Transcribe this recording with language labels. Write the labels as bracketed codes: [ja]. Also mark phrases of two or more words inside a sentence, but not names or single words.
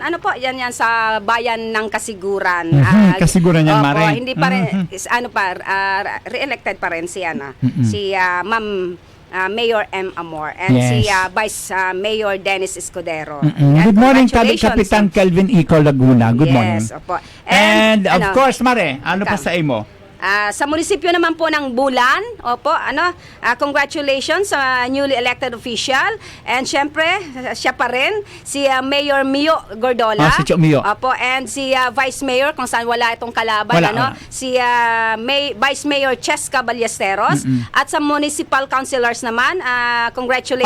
[tl] Yan sa bayan ng Kasiguran. Kasiguran yan, opo, Mare. hindi pa rin, re-elected pa rin si Ma'am Mayor M. Amor and si Vice Mayor Dennis Escudero. Ayan, [en] Good morning, congratulations. [tl] Kapitan Kelvin Iko Laguna. [en] Good morning. [tl] Yes, opo. [en] And of course, [bik] Mare, ano pa sa imo? [tl] Sa munisipyo naman po ng Bulan, congratulations sa [en] newly elected official. [tl] And syempre, siya pa rin, si Mayor Mio Gordola. Si Cho Mio. Opo, and si Vice Mayor, kung saan wala itong kalaban, Wala. si Vice Mayor Cheska Ballesteros. At sa [en] municipal councilors [tl] naman, congratulations